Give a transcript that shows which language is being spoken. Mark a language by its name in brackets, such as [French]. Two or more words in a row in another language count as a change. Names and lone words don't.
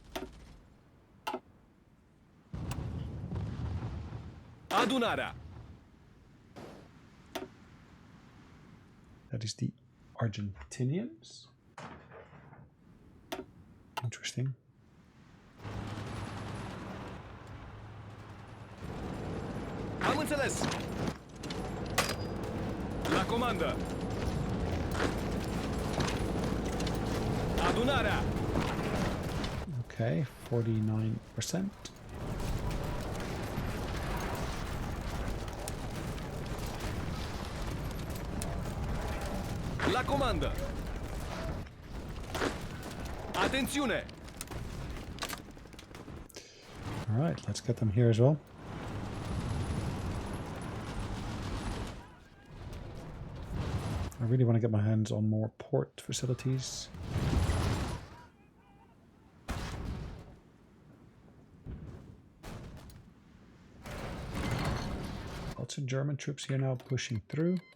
[Romanian] Adunarea. [English] That is the Argentinians. Interesting. [Romanian] Am înțeles. La comandă. Adunarea. [English] Okay, 49%. [Romanian] La comandă. Atențiune. [English] All right, let's get them here as well. I really want to get my hands on more port facilities. Lots of German troops here now pushing through.